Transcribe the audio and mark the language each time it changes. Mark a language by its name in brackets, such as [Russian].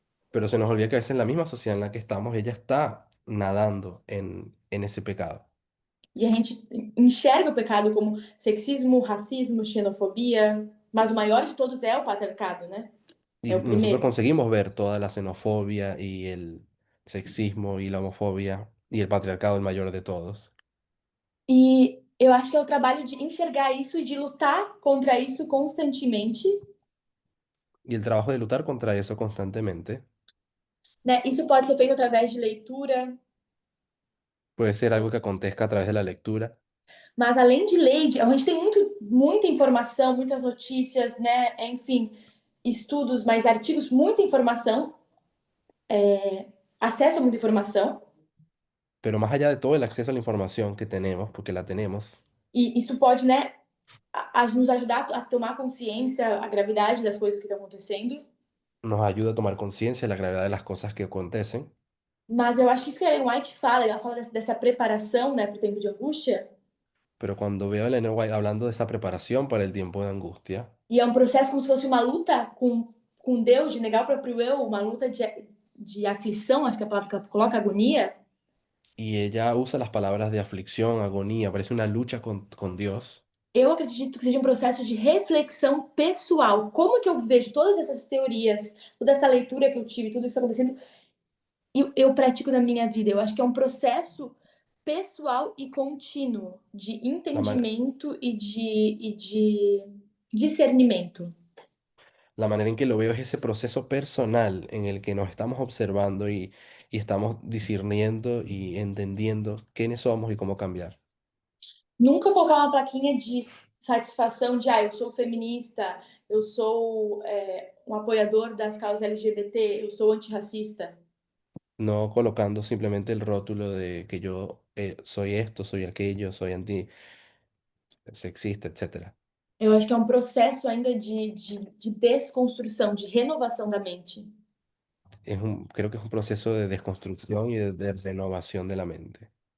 [Spanish] pero se nos olvida que a veces la misma sociedad en la que estamos, ella está nadando en ese pecado. [Portuguese] e a gente enxerga o pecado como sexismo, racismo, xenofobia, mas o maior de todos é o patriarcado, né? É [Spanish] Y [Portuguese] o [Spanish] nosotros [Portuguese] primeiro. [Spanish] conseguimos ver toda la xenofobia y el sexismo y la homofobia y el patriarcado, el mayor de todos. [Portuguese] E eu acho que é o trabalho de enxergar isso e de lutar contra isso constantemente, [Spanish] Y el trabajo de luchar contra eso constantemente [Portuguese] né? Isso pode ser feito através de leitura, [Spanish] puede ser algo que acontezca a través de la lectura, [Portuguese] mas além de ler, a gente tem muita informação, muitas notícias, né? Enfim, estudos, mais artigos, muita informação, acesso a muita informação, [Spanish] pero más allá de todo el acceso a la información que tenemos, porque la tenemos, [Portuguese] e isso pode, né, nos ajudar a tomar consciência, a gravidade das coisas que estão acontecendo. [Spanish] nos ayuda a tomar conciencia de la gravedad de las cosas que acontecen. [Portuguese] Mas eu acho que isso que a Ellen White fala, ela fala dessa preparação, né, para o tempo de angústia, [Spanish] Pero cuando veo a Ellen White hablando de esa preparação para el tiempo de angustia, [Portuguese] e é um processo como se fosse uma luta com Deus, de negar o próprio eu, uma luta de aflição, acho que é a palavra que ela coloca, agonia. [Spanish] y ella usa las palabras de aflicción, agonía, parece una lucha con Dios. [Portuguese] Eu acredito que seja um processo de reflexão pessoal. Como que eu vejo todas essas teorias, toda essa leitura que eu tive, tudo isso que está acontecendo, e eu pratico na minha vida? Eu acho que é um processo pessoal e contínuo de [Spanish] La, man- [Portuguese] entendimento e de discernimento. [Spanish] la manera en que lo veo es ese proceso personal en el que nos estamos observando y estamos discerniendo y entendiendo quiénes somos y cómo cambiar. [Portuguese] Nunca colocar uma plaquinha de satisfação de, eu sou feminista, eu sou um apoiador das causas LGBT, eu sou antirracista. [Spanish] No colocando simplemente el rótulo de que yo soy esto, soy aquello, soy antisexista, etcétera. [Portuguese] Eu acho que é um processo ainda de desconstrução, de renovação da mente. [Spanish] Creo que es un proceso de desconstrucción y de renovación de la mente.